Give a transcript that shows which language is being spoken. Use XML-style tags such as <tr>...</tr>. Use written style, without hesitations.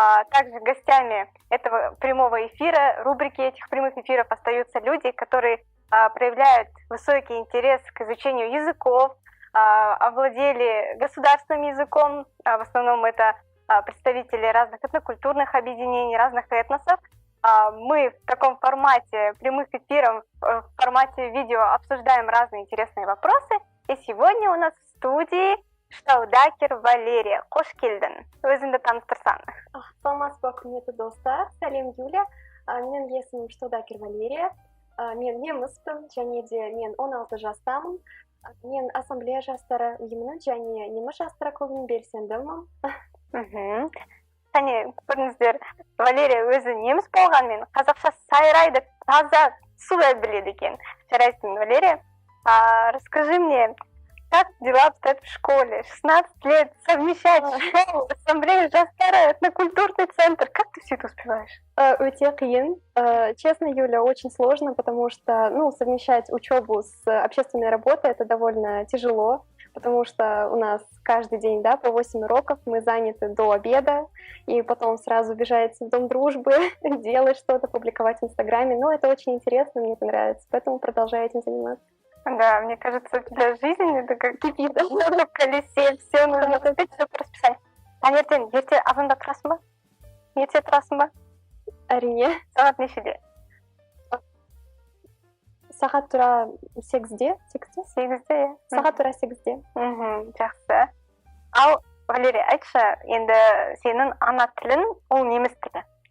<ru>Также гостями этого прямого эфира, рубрики этих прямых эфиров остаются люди, которые проявляют высокий интерес к изучению языков, овладели государственным языком, в основном это представители разных этнокультурных объединений, разных этносов. Мы в таком формате прямых эфиров, в формате видео обсуждаем разные интересные вопросы. И сегодня у нас в студии Штаудакер Валерия.</ru> <kk>Қош келдің. Өзіңді таныстырсаң. Саламатсыз ба, құрметті достар. Сәлем, Юля. Менің есімім Штаудакер Валерия. Мен неміспін, және де мен 16 жастамын. Мен ассамблея жастары ұйымының және неміс жастары клубының белсендімін. Қане, көріңіздер, Валерия өзі неміс болғанмен қазақша сайрайды таза сулай біледі екен. Жарайсың, Валерия.</kk> <ru>Расскажи мне, как дела обстоят в школе? 16 лет, совмещать школу, ассамблею жастары, этнокультурный центр. Как ты все это успеваешь?</ru> <kk>Өте қиын.</kk> <ru>Честно, Юля, очень сложно, потому что совмещать учебу с общественной работой это довольно тяжело, потому что у нас каждый день, по 8 уроков, мы заняты до обеда, и потом сразу бежать в Дом дружбы, делать что-то, публиковать в Инстаграме. Но это очень интересно, мне это нравится, поэтому продолжаю этим заниматься. Да, мне кажется, у тебя жизнь это как кипит в колесе, все нужно успеть, все по расписанию.</ru> <kk>Таңертең ерте азанда тұрасың ба? Ерте тұрасың ба? Әрине. Сағат нешеде? Сағат тура 8-де. 8-де, иә. Сағат тура 8-де. Жақсы. Ал, Валерия, айтшы, енді сенің ана тілің ол неміс тілі.</kk>